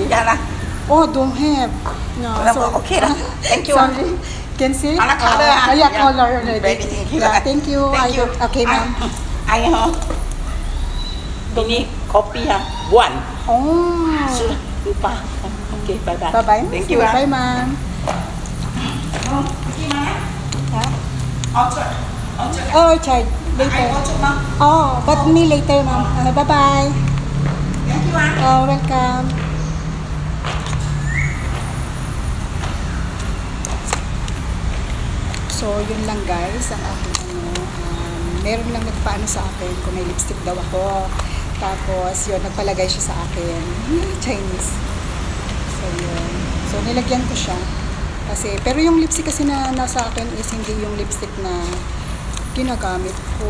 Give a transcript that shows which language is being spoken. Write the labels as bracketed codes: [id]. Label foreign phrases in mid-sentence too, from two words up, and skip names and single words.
[ms] Janganlah. [en] Oh, don't have. No, Okay lah. Thank you. Sorry. Can see? Color, color. Yeah, Yeah. color already. Very thank you. Yeah, thank you. Thank you. Okay, ma'am. [ms] Ayah. Ini kopi ha. Buan. Oh. Sudah lupa. [en] Okay, bye-bye. Bye-bye. Thank you. Bye, ma'am. [ms] Pergi mana? Ha? [en] Orchard. Oh, child. Later. Orchard, ma'am. Oh, but me later, ma'am. Bye-bye. Thank you, ma'am. Oh, welcome. So, [tl] yun lang guys, ang aking meron lang nagpaano sa akin kung may lipstick daw ako. Tapos, yun, nagpalagay siya sa akin. Chinese. So, yun. So, nilagyan ko siya. Kasi, pero yung lipstick kasi na nasa akin is hindi yung lipstick na ginagamit ko.